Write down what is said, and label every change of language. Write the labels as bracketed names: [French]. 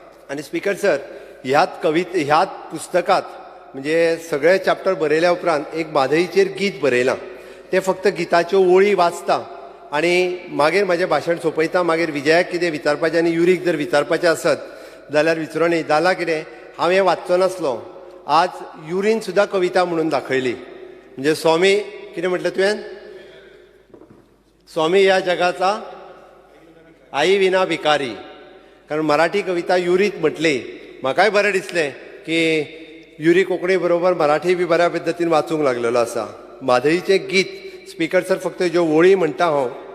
[Konkani] आनी speaker sir, ह्याच पुस्तकांत म्हणजे सगळे चॅप्टर बरयल्या उपरांत एक म्हादईचेर गीत बरयलां. ते फक्त गिताच्यो ओळी वाचता आनी मागीर म्हाजें भाशण सोंपयता. मागीर विजयाक कितें विचारपाचें आनी युरीक जर विचारपाचें आसत जाल्यार विचारोनी. जालां कितें, हांव हें वाचचो नासलो. आज युरीन सुद्दां कविता म्हणून दाखयली. म्हणजे स्वामी कितें म्हटलें तुवें? [Marathi] स्वामी ह्या जगाचा आई विना भिकारी. [Konkani] कारण मराठी कविता युरीत म्हटली. म्हाकाय बरें दिसलें की युरी कोंकणी बरोबर मराठी बी बऱ्या पद्दतीन वाचूंक लागलेलो आसा. म्हादईचें गीत स्पीकर सर फक्त ज्यो ओळी म्हणटा हांव.